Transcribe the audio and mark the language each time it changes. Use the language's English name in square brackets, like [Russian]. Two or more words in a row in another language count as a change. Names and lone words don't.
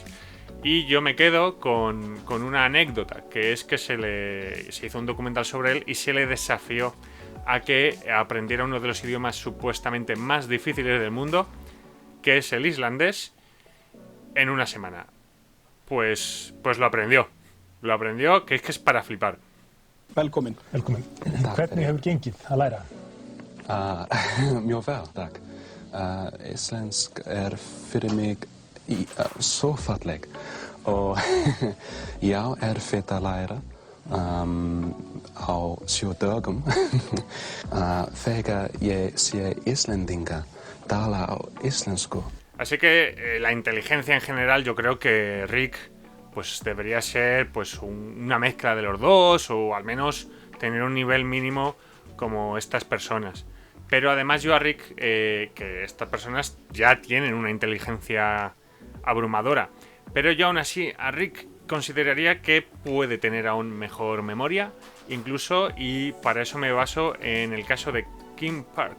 [Spanish] Y yo me quedo con una anécdota, que es que se hizo un documental sobre él y se le desafió a que aprendiera uno de los idiomas supuestamente más difíciles del mundo, que es el islandés, en una semana. Pues lo aprendió. Lo aprendió, que es para flipar. [Icelandic] Velkomin. Hvernig hefur gengið að læra? Mjög vel, takk. Íslensk fyrir mig svo falleg og já, erfitt að læra á 7 dögum. Þegar ég sé Íslendinga tala á íslensku. [Spanish] Así que la inteligencia en general, yo creo que Rick pues debería ser pues una mezcla de los dos, o al menos tener un nivel mínimo como estas personas. Pero además yo a Rick, que estas personas ya tienen una inteligencia abrumadora, pero yo aún así a Rick consideraría que puede tener aún mejor memoria, incluso, y para eso me baso en el caso de Kim Park.